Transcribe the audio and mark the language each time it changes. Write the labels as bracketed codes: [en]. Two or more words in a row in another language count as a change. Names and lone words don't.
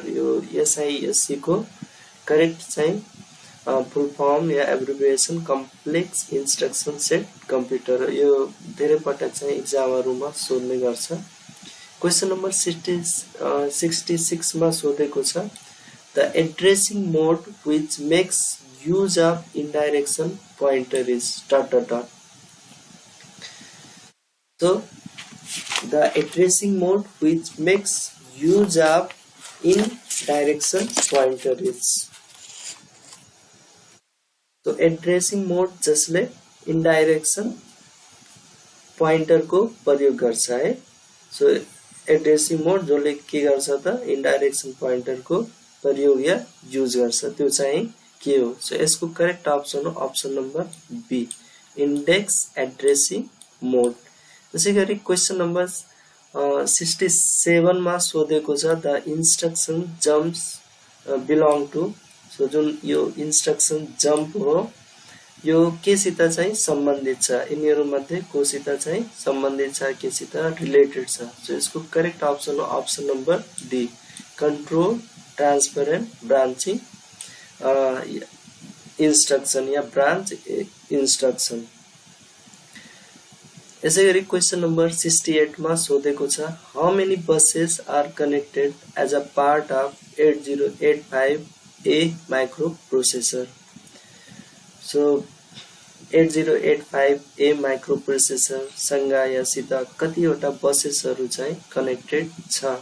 [en] यो SISC को करेक्ट चाहिँ full form या abbreviation complex instruction set computer. [ne] यो धेरै पटक चाहिँ एक्जामहरुमा सोध्ने गर्छ. [en] question number 66 [ne] मा सोधेको छ [en] the addressing mode which makes use of indirection pointer is ... So the addressing mode which makes use of indirection pointer is. So addressing mode [ne] जसले [en] indirection pointer [ne] को प्रयोग गर्छ है. [en] So addressing mode [ne] जसले के गर्छ त [en] indirection pointer [ne] को प्रयोग या युज गर्छ त्यो चाहिँ के हो? [en] सो यसको correct option हो option number B index addressing mode. त्यसैगरी question number 67 [ne] मा सोधेको छ [en] the instruction jumps belong to. [ne] सो जुन यो [en] instruction jump [ne] हो यो केसित चाहिँ सम्बन्धित छ? यिनीहरु मध्ये कोसित चाहिँ सम्बन्धित छ केसित रिलेटेड छ? [en] सो यसको correct option हो option number D control transparent branching instruction या branch instruction. यसैगरी question number 68 [ne] मा सोधेको छ [en] how many buses are connected as a part of 8085A micro processor. [ne] सो [en] 8085A micro processor [ne] सँग यासित कतिवटा बसेसहरु चाहिँ कनेक्टेड छ?